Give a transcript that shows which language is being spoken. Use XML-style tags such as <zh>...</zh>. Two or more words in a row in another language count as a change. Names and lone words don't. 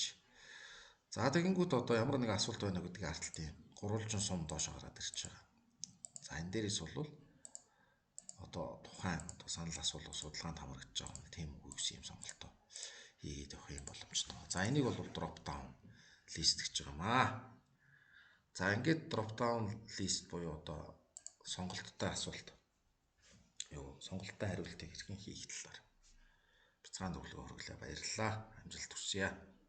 <mn>За тэгэнгүүт одоо ямар нэг асуулт байна гэдгийг харталтын гурвалжин сум доош гараад ирж байгаа. За энэ дээрээс бол одоо тухайн одоо санал асуулт судалгаанд хамрагдж байгаа тийм үгүй гэсэн юм сонголтоо хийгээд явах юм боломжтой. За энийг бол</mn> <en>drop down list</en> <mn>гэж байгаа юм аа. За ингээд</mn> <en>drop down list</en> <mn>буюу одоо сонголттой асуулт. Сонголттой хариултыг хэрхэн хийх талаар бяцхан зөвлөгөө хүргэлээ. Баярлалаа. Амжилт хүсье.</mn>